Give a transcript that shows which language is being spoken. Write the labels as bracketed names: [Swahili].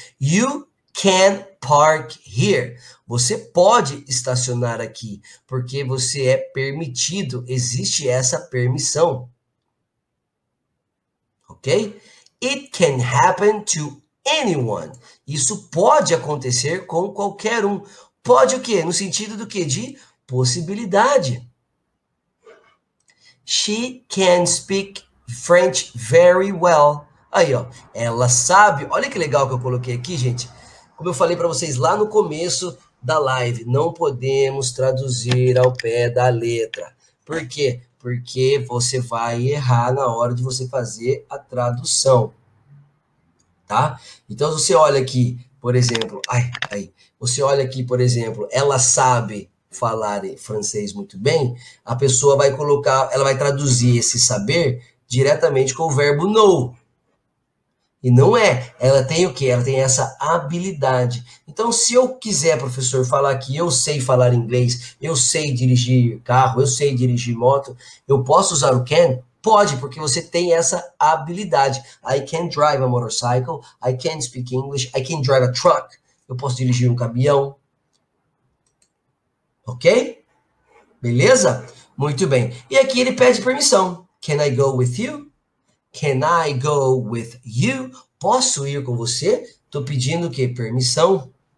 [English] You can park here. [Portuguese] Você pode estacionar aqui, porque você é permitido, existe essa permissão. [English] Ok? It can happen to anyone. [Portuguese] Isso pode acontecer com qualquer um. Pode o quê? No sentido do quê? De possibilidade. [English] She can speak French very well. [Portuguese] Aí, ó. Ela sabe. Olha que legal que eu coloquei aqui, gente. Como eu falei para vocês lá no começo da live, não podemos traduzir ao pé da letra. Por quê? Porque você vai errar na hora de você fazer a tradução. Tá? Então, você olha aqui, por exemplo, você olha aqui, por exemplo, ela sabe falar francês muito bem, a pessoa vai colocar, ela vai traduzir esse saber diretamente com o verbo know. E não é. Ela tem o quê? Ela tem essa habilidade. Então, se eu quiser, professor, falar que eu sei falar inglês, eu sei dirigir carro, eu sei dirigir moto, eu posso usar o can? Pode, porque você tem essa habilidade. [English] I can drive a motorcycle, I can speak English, I can drive a truck. [Portuguese] Eu posso dirigir um caminhão. Ok? Beleza? Muito bem. E aqui ele pede permissão. [English] Can I go with you? Can I go with you? [Portuguese] Posso ir com você? Estou pedindo o quê? Permissão.